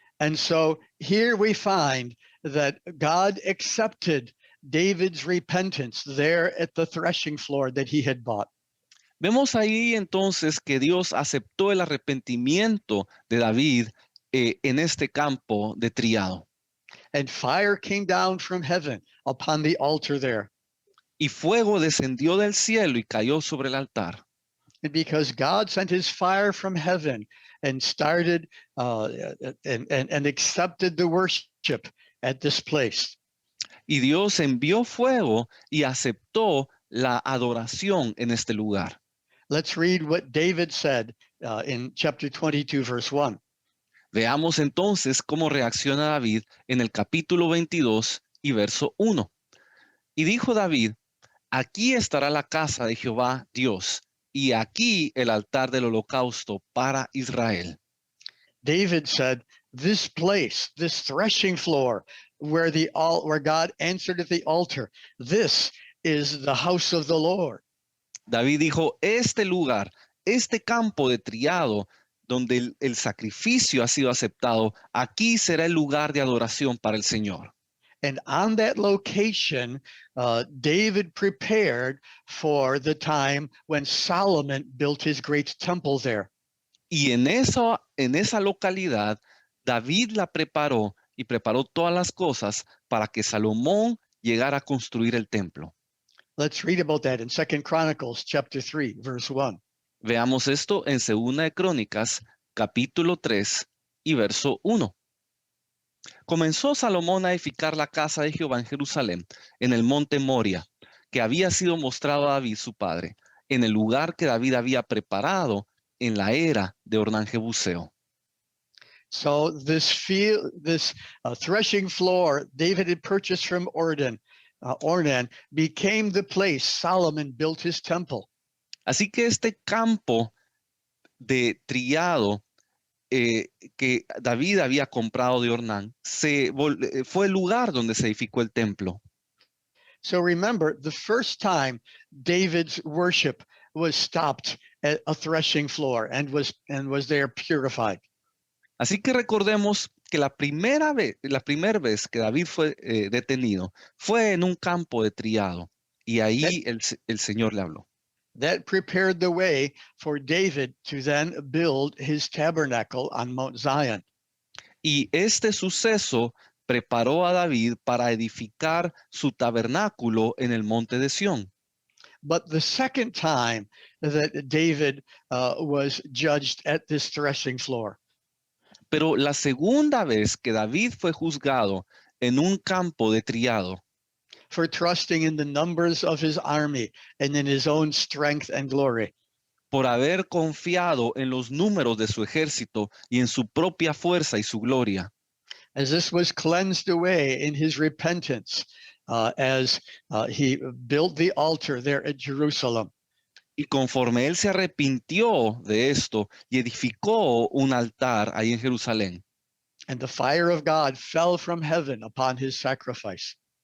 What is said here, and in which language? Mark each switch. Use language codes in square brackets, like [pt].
[en] And so here we find that God accepted David's repentance there at the threshing floor that he had bought. [es] Vemos ahí entonces que Dios aceptó el arrepentimiento de David en este campo de triado. [en] And fire came down from heaven upon the altar there. [es] Y fuego descendió del cielo y cayó sobre el altar. [en] And because God sent his fire from heaven and started and accepted the worship at this place. [es] Y Dios envió fuego y aceptó la adoración en este lugar. [en] Let's read what David said in chapter 22, verse 1. [es] Veamos entonces cómo reacciona David en el capítulo 22 y verso 1. Y dijo David: aquí estará la casa de Jehová Dios, y aquí el altar del holocausto para Israel. [en] David said, this place, this threshing floor where God answered at the altar, this is the house of the Lord. [es] David dijo: este lugar, este campo de triado, donde el sacrificio ha sido aceptado, aquí será el lugar de adoración para el Señor. [en] And on that location, David prepared for the time when Solomon built his great temple there. [es] Y en esa localidad, David la preparó y preparó todas las cosas para que Salomón llegara a construir el templo. [en] Let's read about that in 2 Chronicles chapter 3, verse 1. [es] Veamos esto en 2 de Crónicas, capítulo 3 y verso 1. Comenzó Salomón a edificar la casa de Jehová en Jerusalén, en el monte Moria, que había sido mostrado a David su padre, en el lugar que David había preparado en la era de Ornán Jebuseo. [en] So this threshing floor David had purchased from Ornan became the place Solomon built his temple. [es] Así que este campo de trillado que David había comprado de Ornán fue el lugar donde se edificó el templo. [en] So remember, the first time David's worship was stopped at a threshing floor and was there purified. [es] Así que recordemos que la primera vez que David fue detenido fue en un campo de trillado y ahí el Señor le habló. [en] That prepared the way for David to then build his tabernacle on Mount Zion. [es] Y este suceso preparó a David para edificar su tabernáculo en el monte de Sión. [en] But the second time that David was judged at this threshing floor, [es] Pero la segunda vez que David fue juzgado en un campo de trillado [en] for trusting in the numbers of his army and in his own strength and glory, [es] por haber confiado en los números de su ejército y en su propia fuerza y su gloria, [en] as this was cleansed away in his repentance, as he built the altar there at Jerusalem. [es] y conforme él se arrepintió de esto y edificó un altar ahí en Jerusalén, [en] And the fire of God fell from heaven upon his sacrifice.